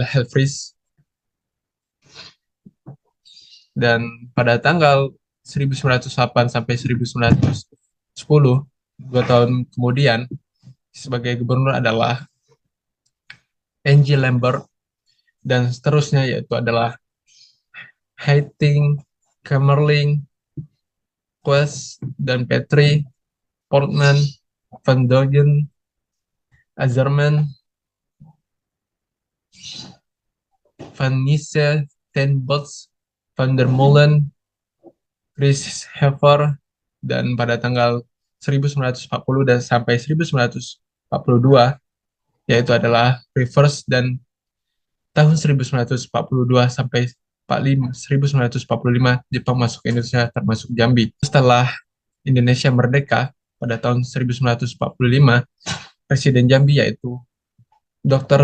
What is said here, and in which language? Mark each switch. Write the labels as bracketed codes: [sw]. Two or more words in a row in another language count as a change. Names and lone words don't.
[id] Helfrich, dan pada tanggal 1908 sampai 1910, 2 tahun kemudian, sebagai gubernur adalah Angie Lambert, dan seterusnya yaitu adalah Hating, Kamerling, Quest, dan Petri, Portman, Van Dogen, Azerman, Van Nisse, Ten Bots, Van der Molen, Chris Heffer, dan pada tanggal 1940 dan sampai 1942 yaitu adalah Rivers, dan tahun 1942 sampai 1945 Jepang masuk ke Indonesia termasuk Jambi. Setelah Indonesia merdeka pada tahun 1945, Presiden Jambi yaitu Dr.